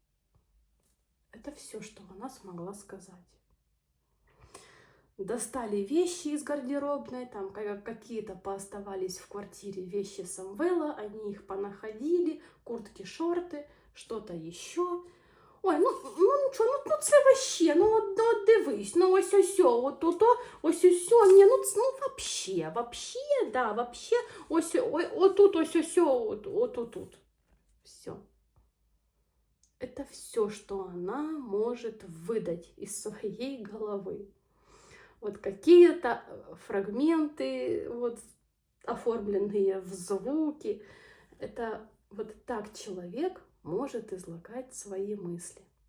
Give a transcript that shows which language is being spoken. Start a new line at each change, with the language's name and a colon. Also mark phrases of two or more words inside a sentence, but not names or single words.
Russian: Это все, что она смогла сказать. Достали вещи из гардеробной, там какие-то пооставались в квартире вещи Самвела, они их понаходили, куртки, шорты, что-то еще.
Ukrainian: Ой, нічого, це вообще, дивись, ось ось, ні, вообще, да, вообще, ось тут, ось, тут.
Russian: Все. Это все, что она может выдать из своей головы. Вот какие-то фрагменты, вот оформленные в звуки. Это вот так человек может излагать свои мысли.